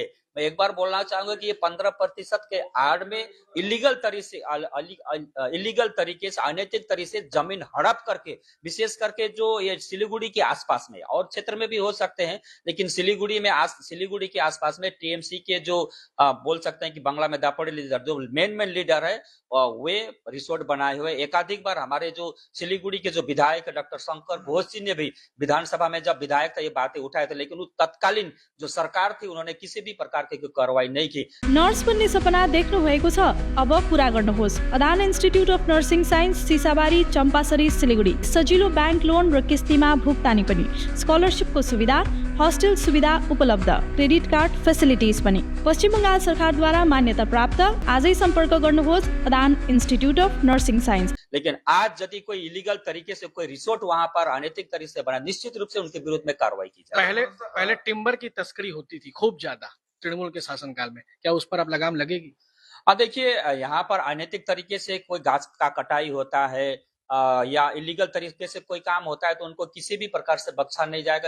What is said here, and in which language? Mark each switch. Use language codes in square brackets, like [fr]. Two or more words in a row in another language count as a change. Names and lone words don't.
[hi] मैं एक बार बोलना चाहूंगा कि ये 15% के आड़ में इलीगल तरीके से अनैतिक तरीके से जमीन हड़प करके, विशेष करके जो ये सिलीगुड़ी के आसपास में और क्षेत्र में भी हो सकते हैं, लेकिन सिलीगुड़ी के आसपास में TMC के जो बोल सकते हैं कि बांग्ला में दापोडी लीडर, जो [en] main leader [hi] है, वे रिसोर्ट बनाए हुए। एकाधिक बार हमारे जो सिलीगुड़ी के जो विधायक डॉक्टर शंकर घोष जी ने भी विधानसभा में जब विधायक था ये बातें उठाए थे, लेकिन उस तत्कालीन जो सरकार थी उन्होंने किसी भी प्रकार की कार्रवाई नहीं की। [ne] नर्स बन्ने सपना देख्नु भएको छ, अब पूरा गर्नुहोस्। अदान इन्स्टिट्युट अफ नर्सिङ साइन्स, सिसाबारी, चम्पासरी, सिलीगुडी। सजिलो [en] bank loan [ne] र किस्तीमा भुक्तानी पनि, स्कलरशिपको सुविधा हॉस्टल सुविधा उपलब्ध, [en] credit card facilities [ne] पनि। पश्चिम बंगाल सरकारद्वारा मान्यता प्राप्त। आजै सम्पर्क गर्नुहोस् अदान इंस्टीट्यूट ऑफ नर्सिंग साइंस। [hi] लेकिन आज यदि कोई इलीगल तरीके से कोई रिसोर्ट वहां पर अनैतिक तरीके से बना, निश्चित रूप से उनके विरुद्ध में कार्रवाई की जाए। पहले टिम्बर की तस्करी होती थी खूब ज्यादा तृणमूल के शासनकाल में, क्या उस पर अब लगाम लगेगी? देखिए, यहाँ पर अनैतिक तरीके से कोई घास का कटाई होता है या इलीगल तरीके से कोई काम होता है तो उनको किसी भी प्रकार से बख्शा नहीं जाएगा।